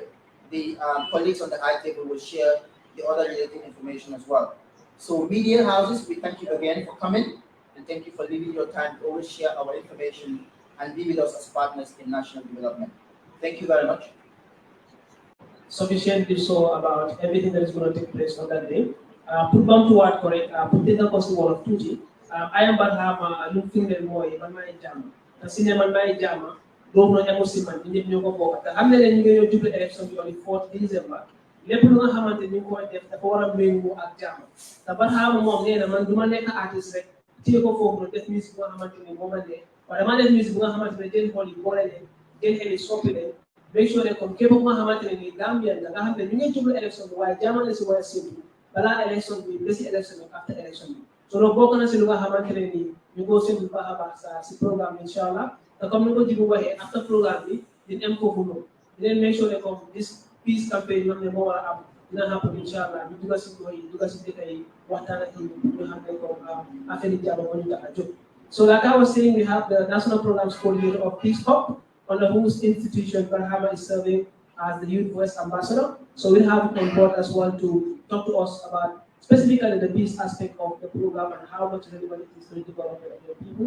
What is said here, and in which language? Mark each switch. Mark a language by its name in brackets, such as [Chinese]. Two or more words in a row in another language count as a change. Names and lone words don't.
[English] The colleagues on the high table will share the other related information as well. So media houses, we thank you again for coming, and thank you for leaving your time to always share our information and be with us as partners in national development. Thank you very much. sufficiently so about everything that is going to take place on that day. [Wolof] Pour bamtuwaat ko rek pour déggal ko si wolof tuuti [English] I am Barhama [Wolof] lu mu firndeel mooy man maay jàmm te si ne man maay jàmm boobu noonu amul si man ñun ñëpp ñoo ko bokk te xam ne ñu ngi ñëw jublu élection bi [English] on the 4th December [Wolof] lépp lu nga xamante ni ñu ngi koy def dafa war a méngoo ak jàmm te Barhama moom nee na man du ma nekk artiste rek téye ko foofu noonu def musique bu nga xamante ni moo ma neex waaye dama def musique bu nga xamante ne jël xool yi boole leen jël xel yi soppi leen [English] make sure [Wolof] ne comme képp ku nga xamante ne nii Gambien nga xam ne ñu ngi jublu élection bi waaye jàmm la si war a séntu balaa élection bi ba si élection bi after élection bi so loolu bokk na si lu nga xamante ne nii ñu ko séntu baax a baax sa si programme bi [Arabic] incha allah [Wolof] te comme ni ko jibu waxee after programme bi dina am foofu noonu dinañ [English] make sure [Wolof] ne comme [English] this peace campaign [Wolof] ñoom ne moo war a am dina happen [Arabic] incha allah [Wolof] ñu dugal si gox yi dugal si dëkk yi waxtaan ak yi ñu xam ne comme affaire yi jàmm moo ñu tax a jóg. [English] So like I was saying, we have the National Programs Coordinator of Peace Corps, under whose institution Barhama is serving as the Youth Voice Ambassador. So we have on board as well to talk to us about specifically the peace aspect of the program and how much relevant it is to the development of the people.